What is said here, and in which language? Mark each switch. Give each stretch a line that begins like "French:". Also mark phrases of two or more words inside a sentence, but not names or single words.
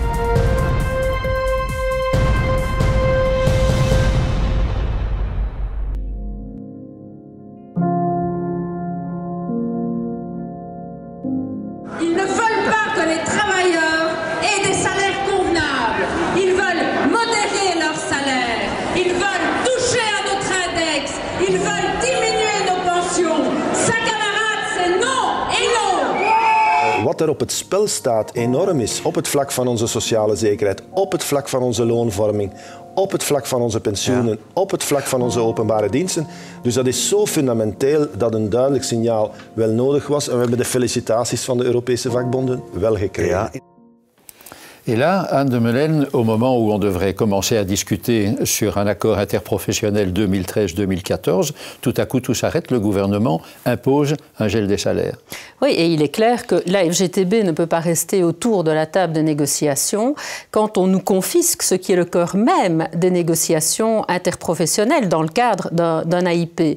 French: Ils ne veulent pas que les travailleurs aient des salaires convenables. Ils veulent modérer leurs salaires. Ils veulent toucher à notre index. Ils veulent diminuer nos pensions. Ça, camarades, c'est non et non.
Dutch: Wat er op het spel staat enorm is op het vlak van onze sociale zekerheid, op het vlak van onze loonvorming, op het vlak van onze pensioenen, op het vlak van onze openbare diensten. Dus dat is zo fundamenteel dat een duidelijk signaal wel nodig was. En we hebben de felicitaties van de Europese vakbonden wel gekregen. Ja.
French: Et là, Anne de Melen, au moment où on devrait commencer à discuter sur un accord interprofessionnel 2013-2014, tout à coup tout s'arrête, le gouvernement impose un gel des salaires. Oui, et il est clair que la FGTB ne peut pas rester autour de la table de négociation quand on nous confisque ce qui est le cœur même des négociations interprofessionnelles dans le cadre d'un AIP.